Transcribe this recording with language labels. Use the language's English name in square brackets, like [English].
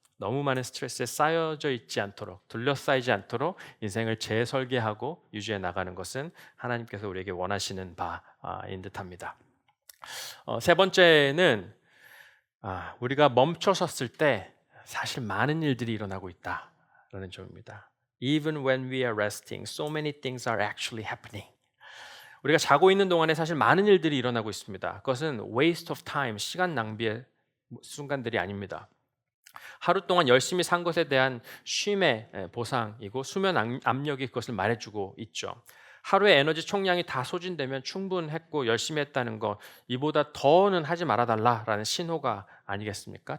[Korean] 너무 많은 스트레스에 쌓여져 있지 않도록, 둘러싸이지 않도록 인생을 재설계하고 유지해 나가는 것은 하나님께서 우리에게 원하시는 바인 듯합니다. 세 번째는 우리가 멈춰섰을 때 사실 많은 일들이 일어나고 있다라는 점입니다. [English] Even when we are resting, so many things are actually happening. [Korean] 우리가 자고 있는 동안에 사실 많은 일들이 일어나고 있습니다. 그것은 [English] waste of time, [Korean] 시간 낭비의 순간들이 아닙니다. 하루 동안 열심히 산 것에 대한 쉼의 보상이고 수면 압력이 그것을 말해주고 있죠. 하루의 에너지 총량이 다 소진되면 충분했고 열심히 했다는 것, 이보다 더는 하지 말아달라라는 신호가 아니겠습니까?